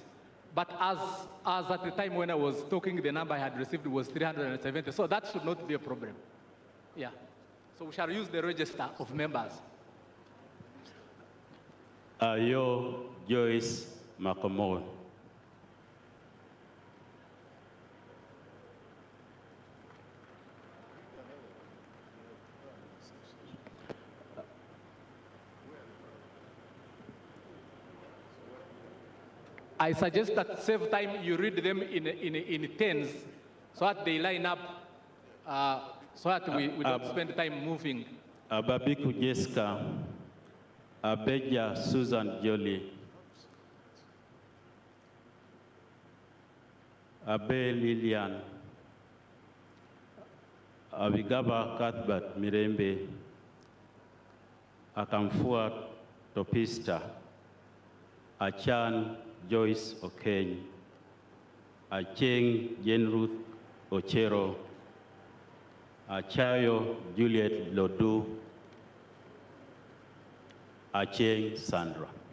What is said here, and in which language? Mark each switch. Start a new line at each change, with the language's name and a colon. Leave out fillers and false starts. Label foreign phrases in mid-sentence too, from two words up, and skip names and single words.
English: But as at the time when I was talking, the number I had received was 370, so that should not be a problem. Yeah. So we shall use the register of members. Ayo Joyce Makomo. I suggest that save time, you read them in tens so that they line up, so that we don't spend time moving. Ababiku Jessica, Abeja Susan Jolie, Abe Lilian, Abigaba Cuthbert Mirembe, Akamfua Topista, Achan Joyce Okeny, Acheng Jane Ruth Ochero, Achayo Juliet Lodu, Acheng Sandra.